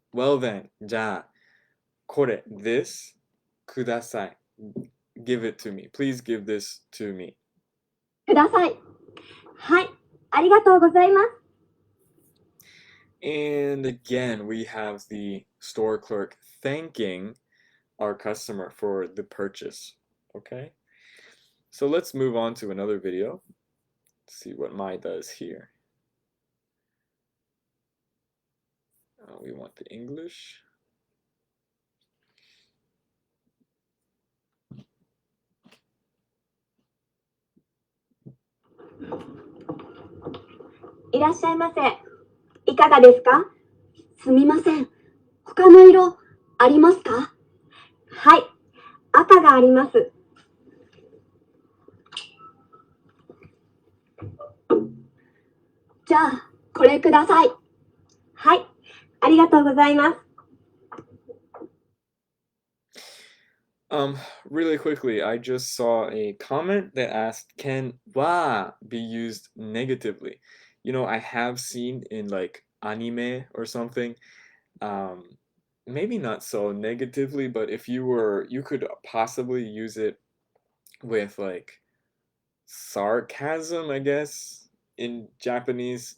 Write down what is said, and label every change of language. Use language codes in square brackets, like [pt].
[en] Well then, [ja] じゃあ、これ [en] this [ja] ください. [en] Give it to me. Please give this to me. [ja] ください。はい、ありがとうございます。 [en] And again, we have the store clerk thanking our customer for the purchase. Okay? So let's move on to another video. Let's see what Mai does here. We want the English. [ja] いらっしゃいませ。いかがですか？すみません。他の色ありますか？はい、赤があります。じゃあ、これください。はい、ありがとうございます。 [en] Really quickly, I just saw a comment that asked, can wa be used negatively? You know, I have seen in like anime or something, maybe not so negatively, but if you could possibly use it with like sarcasm, I guess, in Japanese.